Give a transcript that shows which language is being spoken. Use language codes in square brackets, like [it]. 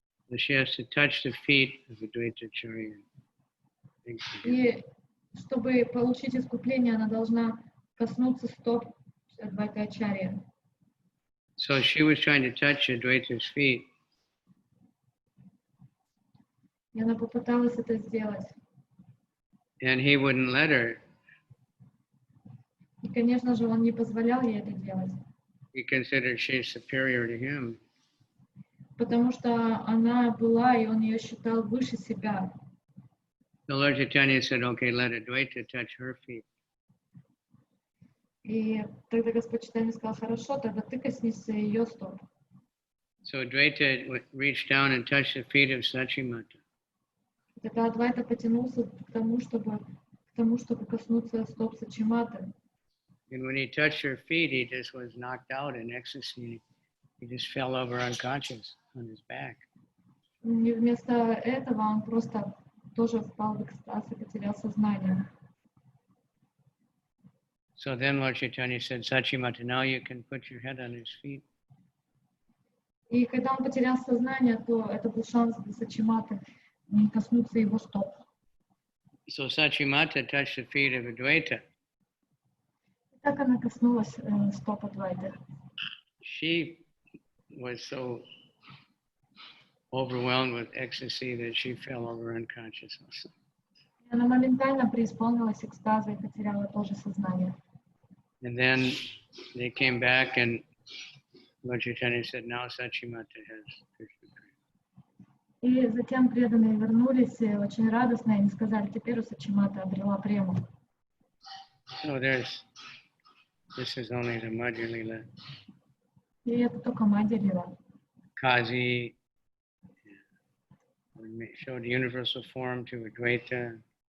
[en] So she has to touch the feet of Advaita Acharya. [ru] И чтобы получить искупление, она должна коснуться стоп Адвайта Ачарьи. [en] So she was trying to touch Advaita's feet. [ru] И она попыталась это сделать. [en] And he wouldn't let her. [ru] И, конечно же, он не позволял ей это делать. [en] He considered she's superior to him. [ru] Потому что она была, и он ее считал выше себя. [en] The Lord Chaitanya said, okay, let Advaita touch her feet. [ru] И тогда Господь Чайтанья сказал, хорошо, тогда ты коснешься ее стоп. [en] So Advaita reached down and touched the feet of Sachimata. [ru] Тогда Адвайта потянулся к тому, чтобы коснуться стоп Сачиматы. [en] And when he touched her feet, he just was knocked out in ecstasy. He just fell over unconscious on his back. [ru] И вместо этого он просто тоже впал в экстаз и потерял сознание. [en] So then Lord Chaitanya said, Sachimata, now you can put your head on his feet. [ru] И когда он потерял сознание, то это был шанс для Сачиматы коснуться его стоп. [en] So Sachimata touched the feet of Advaita. [ru] И так она коснулась стоп Адвайты. [en] She was so overwhelmed with ecstasy that she fell over unconscious also. [ru] И она моментально преисполнилась экстаза и потеряла тоже сознание. [en] And then they came back and Lord Chaitanya said, now Sachimata has Krishna Prema. [ru] И затем преданные вернулись очень радостно, и они сказали, теперь у Сачимата обрела прему. [en] So this is only the Madhya-lila. [ru] И это только Мадхья-лила. [en] Kazi showed universal form to Advaita.